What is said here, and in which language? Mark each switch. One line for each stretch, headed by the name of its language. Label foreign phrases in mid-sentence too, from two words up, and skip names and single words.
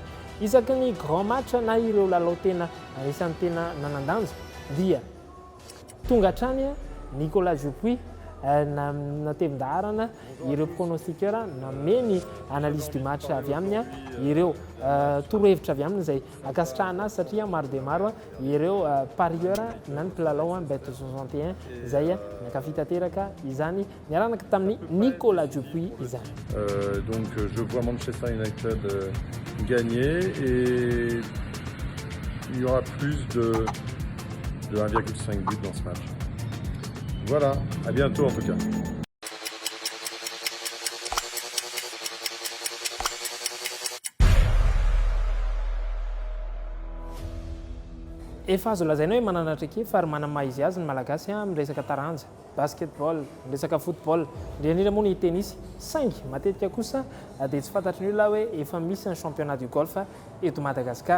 Malagasy: Isaky ny
French: grand match
Malagasy: na ireo lalao tena isan'ny tena nanandanja dia tonga hatrany Nicolas Dupuis natevin-daharana ireo pronostiqueur nanome ny
French: analyse du match
Malagasy: avy aminy ireo torohevitra avy aminy izay akasitrahana azy satria maro dia maro ireo parieur na ny mpilalao Bet 261 izay nakafy tanteraka izany niaranaka tamin'ny Nicolas Dupuis izany.
French: Donc je vois Manchester United gagner et il y aura plus de 1,5 buts dans ce match. Voilà, à bientôt en tout cas.
Malagasy: Efa azo lazaina hoe mananatra ake fa ary manamaha izy azy ny malagasy amin'ny resaka taranja, basketball, ny resaka football, indrindra moa ny tennis, saingy matetika kosa dia tsy fantatry ny olona hoe efa misy ny
French: championnat du golf
Malagasy: eto Madagasikara.